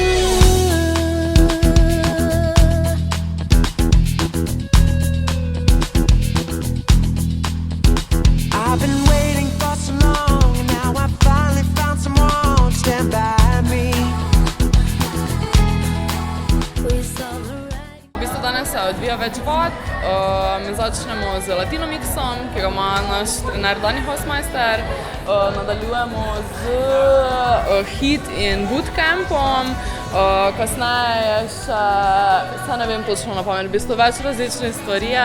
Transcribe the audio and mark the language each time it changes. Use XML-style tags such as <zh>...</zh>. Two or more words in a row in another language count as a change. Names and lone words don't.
<en>I've been waiting for so long, and now I finally found someone to stand by me. We saw the right.</en> <sl>V bistvu danes se odvija več vad. Začnemo z latino mixom, ki ga ima naš trener Dani Hausmeister. Nadaljujemo z hit in bootcampom. Kasneje je še, saj ne vem točno na pamet, v bistvu več različnih stvari je.</sl>